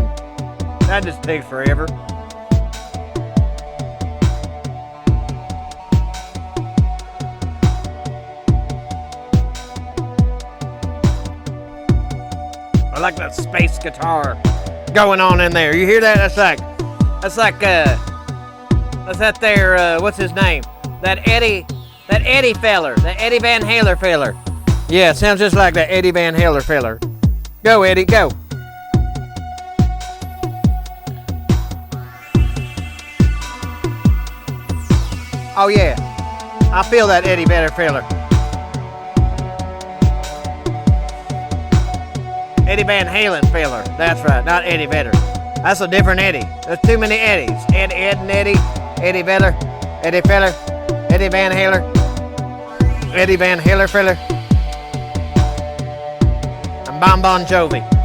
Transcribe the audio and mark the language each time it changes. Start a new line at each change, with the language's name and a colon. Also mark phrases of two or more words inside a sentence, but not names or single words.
English: That just takes forever. I like that space guitar going on in there. You hear that? That's that there, what's his name? That Eddie feller, that Eddie Van Halen feller. Yeah, it sounds just like that Eddie Van Halen feller. Go, Eddie, go. Oh yeah, I feel that Eddie Van feller. Eddie Van Halen feller. That's right, not Eddie Vedder. That's a different Eddie. There's too many Eddies. Ed and Eddie. Eddie Vedder. Eddie feller. Eddie Van Halen. Eddie Van Halen feller. I'm Bon Jovi.